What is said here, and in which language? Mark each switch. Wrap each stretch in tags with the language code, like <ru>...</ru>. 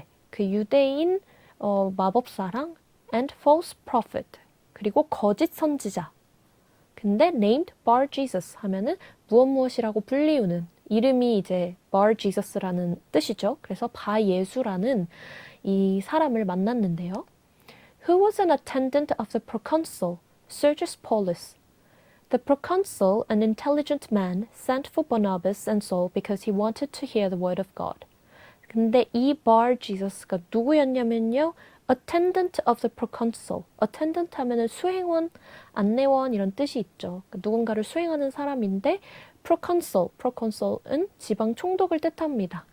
<ko>그 유대인 마법사랑</ko> <en>and false prophet</en> <ko>그리고 거짓 선지자. 근데</ko> <en>named Bar Jesus</en> <ko>하면은 무엇이라고 불리우는 이름이 이제 Bar Jesus라는 뜻이죠. 그래서 바예수라는 이 사람을 만났는데요.</ko> <en>Who was an attendant of the proconsul, Sergius Paulus. The proconsul, an intelligent man, sent for Barnabas and Saul because he wanted to hear the word of God.</en> <ko>근데 이 Bar Jesus가 누구였냐면요.</ko> <en>attendant of the proconsul.</en> <ko>attendant 하면은 수행원, 안내원 이런 뜻이 있죠. 그러니까 누군가를 수행하는 사람인데 proconsul은 지방 총독을 뜻합니다.</ko>